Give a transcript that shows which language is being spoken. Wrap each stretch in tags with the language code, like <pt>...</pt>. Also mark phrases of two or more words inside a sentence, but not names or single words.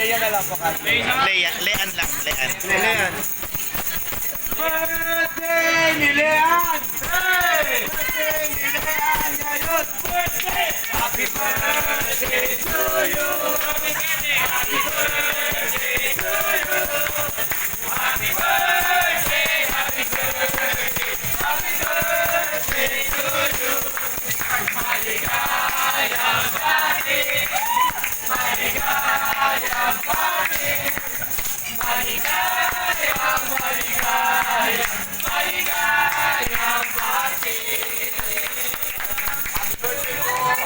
<tl>pangalan po kasi? Lean lang, Lean. Lean. Birthday ni Lean! Birthday ni Lean ngayon! Birthday!</tl> <en>Happy birthday to you! Happy birthday to you! Happy birthday! Happy birthday! Happy birthday to you!</en> <tl>Maligayang bati! Maligayang bati! Maligayang, maligayang, maligayang bati!</tl> <en>Happy birthday po!</en>